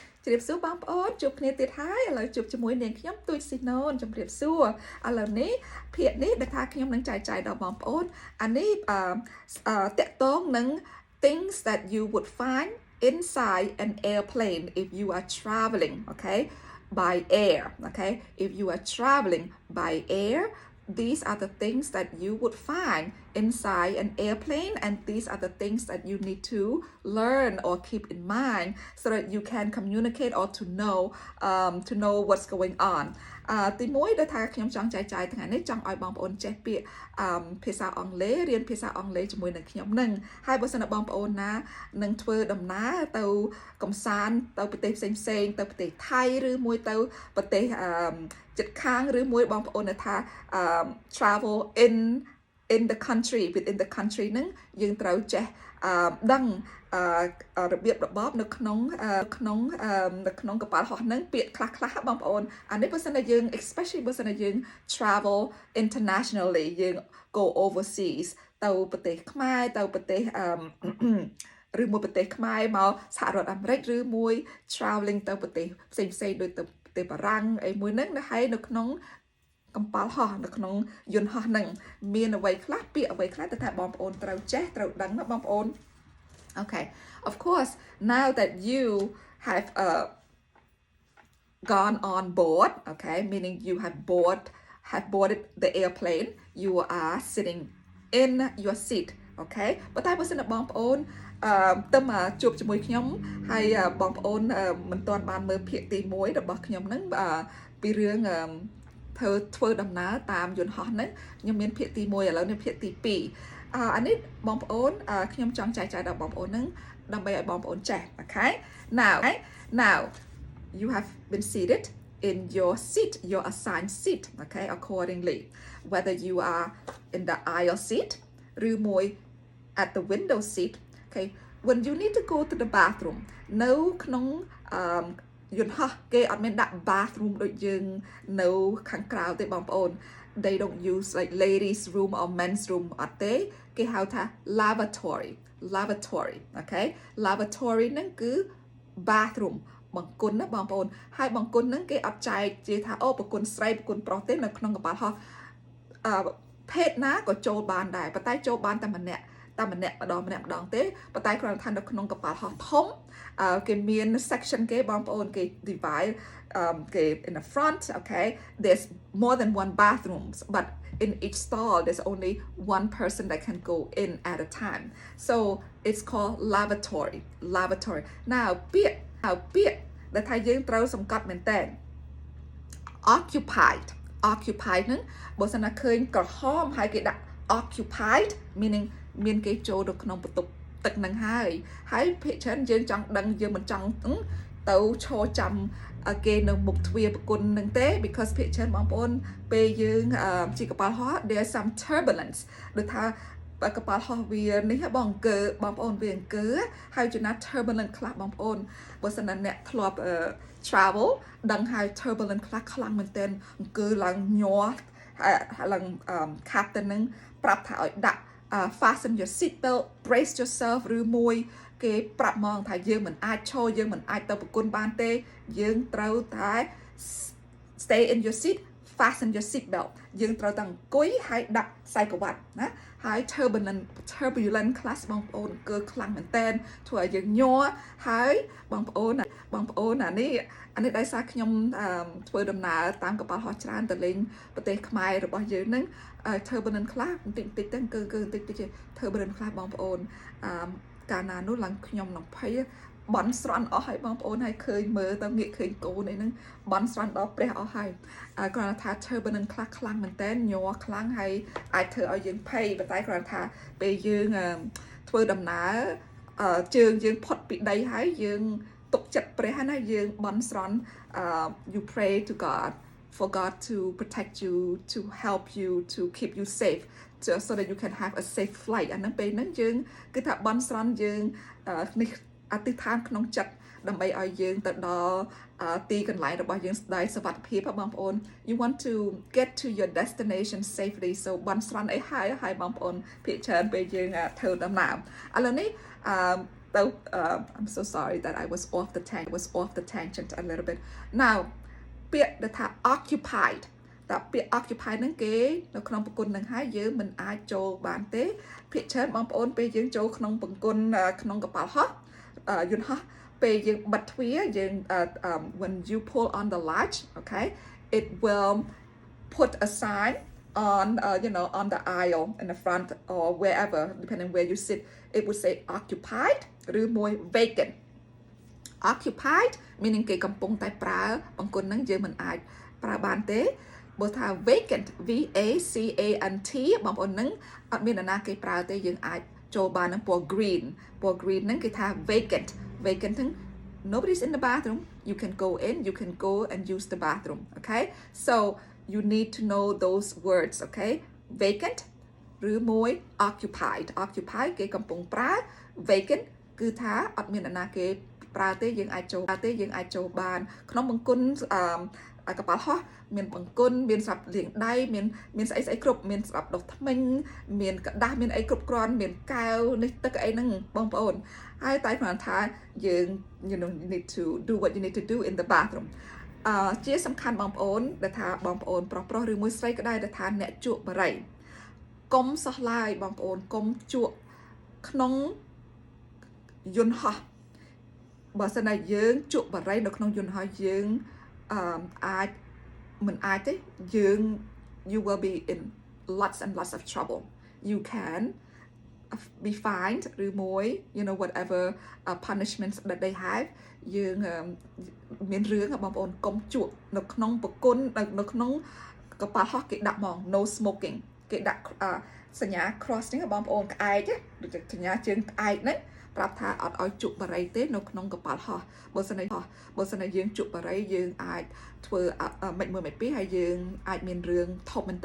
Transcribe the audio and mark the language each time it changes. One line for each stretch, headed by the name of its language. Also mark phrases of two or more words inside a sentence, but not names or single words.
Khmer: ជម្រាបសួរបងប្អូនជួបគ្នាទៀតហើយឥឡូវជួបជាមួយនាងខ្ញុំទូចស៊ីណូនជម្រាបសួរឥឡូវនេះភាគនេះដែលថាខ្ញុំនឹងចែកចាយដល់បងប្អូនអានេះតកតងនឹង
English: things that you would find inside an airplane if you are traveling okay by air okay if you are traveling by air these are the things that you would find inside an airplane and these are the things that you need to learn or keep in mind so that you can communicate or to know what's going on
Khmer: ទីមួយដែលថាខ្ញុំចង់ចែកចាយថ្ងៃនេះចង់ឲ្យបងប្អូនចេះពាក្យភាសាអង់ គ្លេសរៀនភាសាអង់គ្លេសជាមួយនឹងខ្ញុំនឹងហើយបើសិនជាបងប្អូនណានឹងធ្វើដំណើរទៅកំសាន្តទៅប្រទេសផ្សេងៗទៅប្រទេសថៃឬមួយទៅប្រទេសជិ តខាងឬមួយបងប្អូនថា
English: travel in the country within the country
Khmer: ហ្នឹងយើងត្រូវចេះដឹងរបៀបរបបនៅក្នុងកប៉ាល់ហោះ ហ្នឹងពាក្យខ្លះបងប្អូនអានេះបើសិនតែយើង especially បើសិនតែយើង
English: travel internationally
Khmer: យើង
English: go overseas
Khmer: ទៅប្រទេសខ្មែរទៅប្រទេសឬមួយប្រទេសខ្មែរមកសហរដ្ឋអាមេរិកឬមួយ traveling ទៅប្រទេសផ្សេងៗដូចទៅប្រទេសបារាំងអីមួយហ្នឹងហើយនៅក្នុងកំប៉ាល់ហោះនៅក្នុងយន្តហោះហ្នឹងមានអ្វីខ្លះពាក្យអ្វីខ្លះតែថាបងប្អូនត្រូវចេះត្រូវដឹងណាបងប្អូន
English: Okay of course now that you have gone on board okay meaning you have boarded the airplane you are sitting in your seat okay
Khmer: ប៉ុន្តែបើសិនបងប្អូនទៅមកជួបជាមួយខ្ញុំហើយបងប្អូនមិនទាន់បានមើលភាគទី1របស់ខ្ញុំហ្នឹងពីរឿងធ្វើដំណើរតាមយន្តហោះហ្នឹងខ្ញុំមានភាគទី1ឥឡូវនេះភាគទី2អា នេះបងប្អូនខ្ញុំចង់ចែកចាយដល់បងប្អូនហ្នឹងដើម្បីឲ្យបងប្អូនចេះ
English: okay now you have been seated in your seat your assigned seat okay accordingly whether you are in the aisle seat ឬមួយ at the window seat okay when you need to go to the bathroom
Khmer: នៅក្នុងយន្តហោះគេអត់មានដាក់ bathroom ដូចយើងនៅខាងក្រៅទេបងប្អូន
English: they don't use like ladies room or men's room
Khmer: អ ត់ទេគេហៅថា
English: lavatory okay lavatory
Khmer: ហ្នឹងគឺ bathroom បង្គន់ណាបងប្អូនហើយបង្គន់ហ្នឹងគេអត់ចែកជាថា អូបង្គន់ស្រីបង្គន់ប្រុសទេនៅក្នុងកប៉ាល់ហោះភេទណាក៏ចូលបានដែរប៉ុន្តែចូលបានតែម្នាក់ម្ដងទេប៉ុន្តែគ្រាន់តែថានៅក្នុងកប៉ាល់ហោះធំគេមាន section គេបងប្អូនគេ divide គេ
English: in the front okay there's more than one bathrooms but in each stall there's only one person that can go in at a time so it's called lavatory now
Khmer: ពាក្យដែលថាយើងត្រូវសង្កត់មែនតើ occupied ហ្នឹងបើសិនណាឃើញក្រហមហើយគេដាក់
English: occupied meaning
Khmer: មានគេចូលទៅក្នុងបន្ទ ប់ទឹកនឹងហើយភាគច្រើនយើងចង់ដឹងយើងមិនចង់ទៅឈរចាំគេនៅមុខទ្វារប្រគុណនឹងទេ because ភាគច្រើនបងប្អូនពេលយើងជិះកប៉ាល់ហោះ
English: there's some turbulence
Khmer: ដូចថាកប៉ាល់ហោះវានេះបងប្អូនវាអង្គើហើយចំណាត់ turbulent ខ្លះបងប្អូនបើសិនណាអ្នកធ្លាប់ travel ដឹង ហើយ turbulent ខ្លះខ្លាំងមែនទែនអង្គើឡើងញ័រហើយឡើង captain នឹងប្រាប់ថាឲ្យដាក់
English: fasten your seat belt brace yourself
Khmer: ឬមួយគេប្រាប់មកថាយើងមិនអាចឈរយើងមិនអាចទៅប្រគុណបានទេយើងត្រូវតែ
English: stay in your seat fasten your seat belt
Khmer: យើងត្រូវតែអង្គុយហើយដាក់ខ្សែ ក្រវ៉ាត់ណាហើយ
English: turbulent class
Khmer: បងប្អូនគឺខ្លាំងមែនតើធ្វើឲ្យយើងញ័រហើយបងប្អូនអានេះដោយសារខ្ញុំធ្វើដំណើរតាមកប៉ាល់ហោះច្រើនទៅលេងប្រទេសខ្មែររបស់យើងហ្នឹងturbulent ខ្លះបន្តិចទៅគឺបន្តិច turbulent ខ្លះបងប្អូនកាលណានោះឡើងខ្ញុំនឹងភ័យបន់ស្រន់អស់ហើយបងប្អូនហើយឃើញមើលទៅងាកឃើញកូនអីហ្នឹងបន់ស្រន់ដល់ព្រះអស់ ហើយគ្រាន់តែថា turbulent ខ្លះខ្លាំងមែនតើញ័រខ្លាំងហើយអាចធ្វើឲ្យយើងភ័យប៉ុន្តែគ្រាន់ថាពេលយើងធ្វើដំណើរជើងយើងផុតពី ដីហើយយើងទុកចិត្តព្រះណាយើងបន់ស្រន់
English: you pray to God for God to protect you to help you to keep you safe so that you can have a safe flight
Khmer: អាហ្នឹងពេលហ្នឹងយើងគឺថាបន់ស្រន់យើងនេះអធិដ្ឋានក្នុងចិត្តដើម្បីឲ្យយើងទៅដល់ទីកន្លែងរបស់យើងដោយសុវត្ថិភាពបងប្អូន
English: you want to get to your destination safely
Khmer: so បន់ស្រន់អីហើយបងប្អូនភាគច្រើនពេលយើងធ្វើដំណើរឥឡូវនេះ
English: I'm so sorry that I was off the tangent a little bit now ពាក្យដែលថា occupied តែពាក្យ occupied
Khmer: ហ្នឹងគេនៅក្នុងប្រគុណនឹងហើយយើងមិនអាចចូលបានទេភាគច្រើនបងប្អូនពេលយើងចូលក្នុងប្រគុណក្នុងកប៉ាល់ហោះយន្តហោះពេលយើងបិទទ្វារយើង
English: when you pull on the latch okay it will put a sign on on the aisle in the front or wherever depending where you sit it would say occupied
Khmer: ឬមួយ vacant occupied meaning គេកំពុងតែប្រើបង្គន់ហ្នឹងយើងមិនអាចប្រើបានទេបើថា vacant
English: V A C A N T
Khmer: បងប្អូនហ្នឹងអត់មាននរណាគេប្រើទេយើងអាចចូលបាននឹងពណ៌ green ហ្នឹងគេថា vacant ហ្នឹង
English: nobody's in the bathroom you can go in you can go and use the bathroom okay so you need to know those words okay vacant ឬមួយ occupied
Khmer: គេកំពុងប្រើ
English: vacant
Khmer: គឺថាអត់មាននរណាគេប្រើទេ យើងអាចចូលបានក្នុងបង្គន់កប៉ាល់ហោះមានបង្គន់មានស្រាប់លាងដៃមានស្អីគ្រប់មានស្រាប់ដុសធ្មេញមានกระดาษមានអី គ្រប់គ្រាន់មានកែវនេះទឹកអីហ្នឹងបងប្អូនហើយតែគ្រាន់ថាយើង
English: you need to do what you need to do in the bathroom
Khmer: ជាសំខាន់បងប្អូនដែលថាបងប្អូនប្រុសឬមួយស្រីក៏ដែរដែលថាអ្នកជក់បារីកុំសោះឡាយបងប្អូនកុំជក់ក្នុងយន្តហោះបើសិនណាយើងជក់បារីនៅក្នុងយន្តហោះយើងអាចមិនអាចទេយើង
English: you will be in lots and lots of trouble you can be fined
Khmer: ឬមួយ
English: whatever punishments that they have
Khmer: យើងមានរឿងបងប្អូនកុំជក់នៅក្នុងប្រគុណនៅក្នុងកប៉ាល់ហោះគេដាក់មក
English: no smoking
Khmer: គេដាក់សញ្ញា cross ហ្នឹងបងប្អូនក្អែកដូចសញ្ញាជើង ក្អែកហ្នឹងប្រាប់ថាអត់ឲ្យជក់បារីទេនៅក្នុងកប៉ាល់ហោះបើសិនណាយើងជក់បារីយើងអាចធ្វើមិនមួយមិនពីរហើយយើងអាចមានរឿងធំមែនតើ